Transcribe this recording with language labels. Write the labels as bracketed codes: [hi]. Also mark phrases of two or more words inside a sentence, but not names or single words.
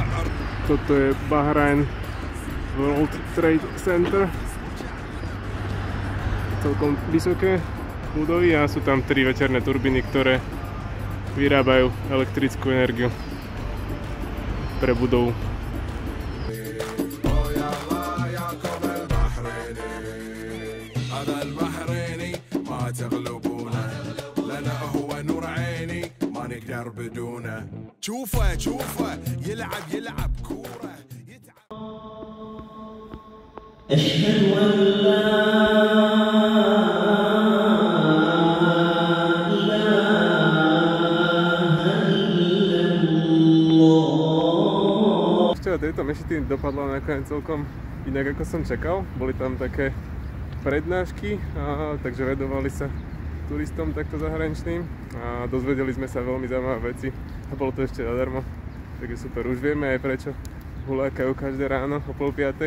[sk] Toto je Bahrajn World Trade Center. Celkom vysoké budovy a sú tam 3 veterné turbíny, ktoré vyrábajú elektrickú energiu pre budovu. [ar] شوفه شوفه يلعب كوره أشهد أن لا [sk] Tejto mešity dopadla nakoniec celkom inak, ako som čakal. Boli tam také prednášky, takže vedovali sa turistom takto zahraničným a dozvedeli sme sa veľmi zaujímavé veci a bolo to ešte zadarmo, takže super, už vieme aj prečo hulákajú každé ráno o 4:30.